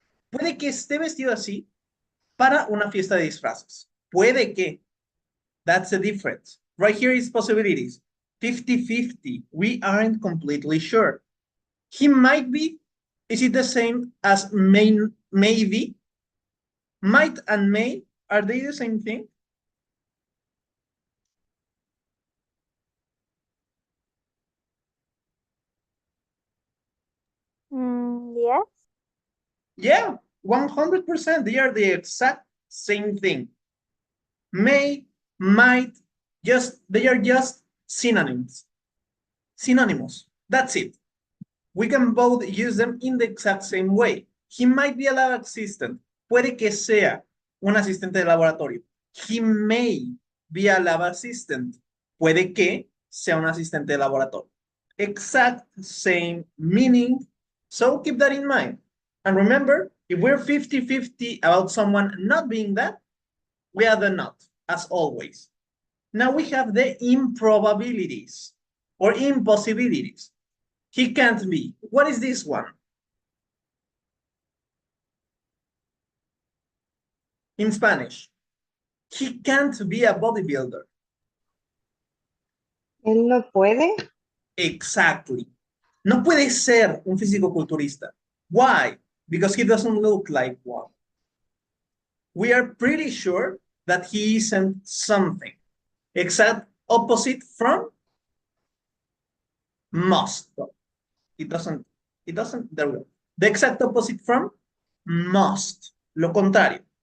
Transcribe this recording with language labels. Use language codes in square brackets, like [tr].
[es] Puede que esté vestido así para una fiesta de disfraces. Puede que. [en] That's the difference. Right here is possibilities. 50-50. We aren't completely sure. He might be. Is it the same as maybe? Might and may, are they the same thing? Yes. Yeah, 100%. They are the exact same thing. May, might, they are just synonyms. Synonymous. That's it. We can both use them in the exact same way. He might be a lab assistant. [es] Puede que sea un asistente de laboratorio. [en] He may be a lab assistant. [es] Puede que sea un asistente de laboratorio. [en] Exact same meaning. So keep that in mind. And remember, if we're 50-50 about someone not being that, we are the not, as always. Now we have the improbabilities or impossibilities. He can't be. What is this one? In Spanish. He can't be a bodybuilder. [es] ¿Él no puede? [en] Exactly. [es] No puede ser un físico-culturista. [en] Why? Because he doesn't look like one. We are pretty sure that he isn't something. Exact opposite from must. It doesn't, there we go. The exact opposite from must. [es] Lo contrario.